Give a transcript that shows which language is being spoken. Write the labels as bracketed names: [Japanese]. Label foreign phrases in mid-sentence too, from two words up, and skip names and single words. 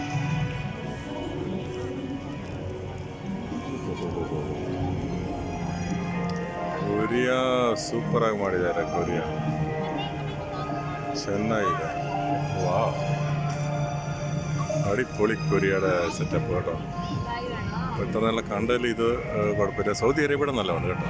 [Kannada] ಕೊರಿಯಾ ಸೂಪರಾಗಿ ಮಾಡಿದ್ದಾರೆ. ಕೊರಿಯಾ ಚೆನ್ನಾಗಿದೆ. ವಾ, ನೋಡಿ ಪೊಳಿ ಕೊರಿಯಾದ [Malayalam] സെറ്റപ്പ് കേട്ടോ. ഇപ്പോൾ നല്ല കണ്ടതിൽ ഇത് കുഴപ്പമില്ല. സൗദി അറേബ്യയുടെ നല്ലതാണ് കേട്ടോ.